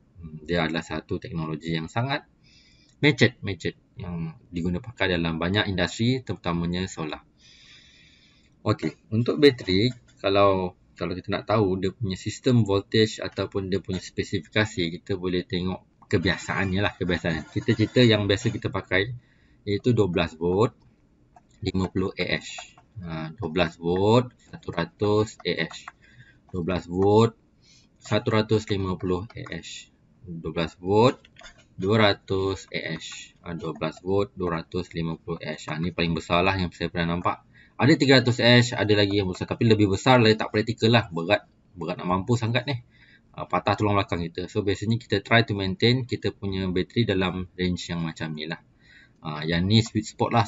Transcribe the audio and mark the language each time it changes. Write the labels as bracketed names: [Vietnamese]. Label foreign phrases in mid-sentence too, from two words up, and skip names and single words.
[Malay] Dia adalah satu teknologi yang sangat matured yang digunakan pakai dalam banyak industri, terutamanya solar. Untuk bateri, kalau kita nak tahu dia punya sistem voltage ataupun dia punya spesifikasi, kita boleh tengok kebiasaannya. Cita-cita yang biasa kita pakai iaitu 12 volt 50 Ah 12 volt 100 Ah 12 volt 150 Ah 12 volt 200 Ah 12 volt 250 Ah. Ni paling besar lah yang saya pernah nampak. Ada 300 Ah, ada lagi yang besar, tapi lebih besar lah, tak praktikal lah, berat nak mampu sangat ni. Patah tulang belakang kita. So biasanya kita [English] try to maintain [Malay] kita punya bateri dalam range yang macam ni lah. Yang ni [English] sweet spot [Malay] lah.